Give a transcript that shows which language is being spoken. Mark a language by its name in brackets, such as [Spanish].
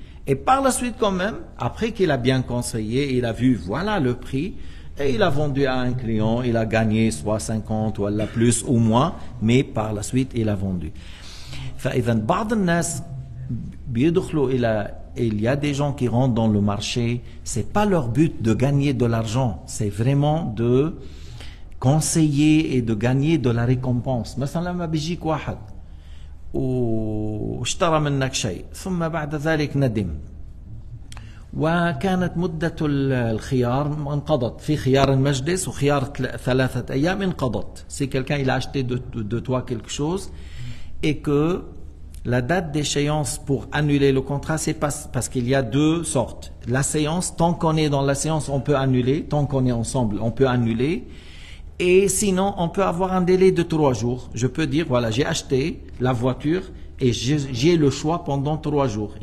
[French] Et par la suite quand même, après qu'il a bien conseillé, il a vu voilà le prix et il a vendu à un client, il a gagné soit 50 ou la plus ou moins, mais par la suite il a vendu. [Arabic] فإذا بعض الناس بيدخلوا إلى [French] il y a des gens qui rentrent dans le marché, c'est pas leur but de gagner de l'argent, c'est vraiment de conseiller et de gagner de la récompense. [Arabic] مثلا لما بيجيك واحد واشترى منك شيء ثم بعد ذلك ندم وكانت مدة الخيار انقضت، في خيار المجلس وخيار 3 أيام انقضت. [French] Si quelqu'un il a acheté de toi quelque chose et que la date d'échéance pour annuler le contrat, c'est parce qu'il y a 2 sortes. La séance, tant qu'on est dans la séance, on peut annuler. Tant qu'on est ensemble, on peut annuler. Et sinon, on peut avoir un délai de 3 jours. Je peux dire, voilà, j'ai acheté la voiture et j'ai le choix pendant 3 jours.